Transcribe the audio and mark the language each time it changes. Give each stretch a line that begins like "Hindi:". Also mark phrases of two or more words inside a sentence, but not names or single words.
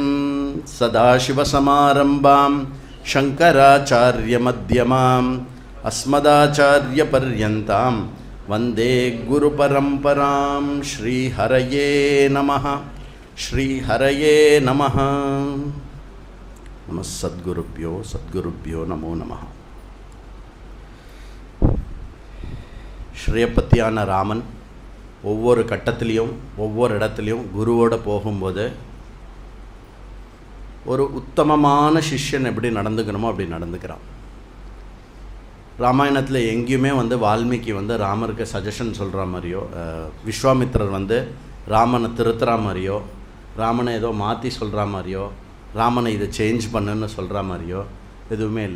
Sanskrit: सदाशिवसमारम्भां शङ्कराचार्यमध्यमाम् अस्मदाचार्यपर्यन्तां वन्दे गुरुपरम्परां। श्रीहरये नमः। श्रीहरये नमः। नमः सद्गुरुभ्यो नमो नमः.
Tamil: ஸ்ரீயப்பத்தியான ராமன் ஒவ்வொரு கட்டத்துலேயும் ஒவ்வொரு இடத்துலையும் குருவோடு போகும்போது ஒரு உத்தமமான சிஷ்யன் எப்படி நடந்துக்கணுமோ அப்படி நடந்துக்கிறான். ராமாயணத்தில் எங்கேயுமே வால்மீகி ராமருக்கு சஜஷன் சொல்கிற மாதிரியோ, விஸ்வாமித்திரர் ராமனை திருத்துற மாதிரியோ, ராமனை ஏதோ மாற்றி சொல்கிற மாதிரியோ, ராமனை இதை சேஞ்ச் பண்ணுன்னு சொல்கிற மாதிரியோ எதுவுமே இல்லை.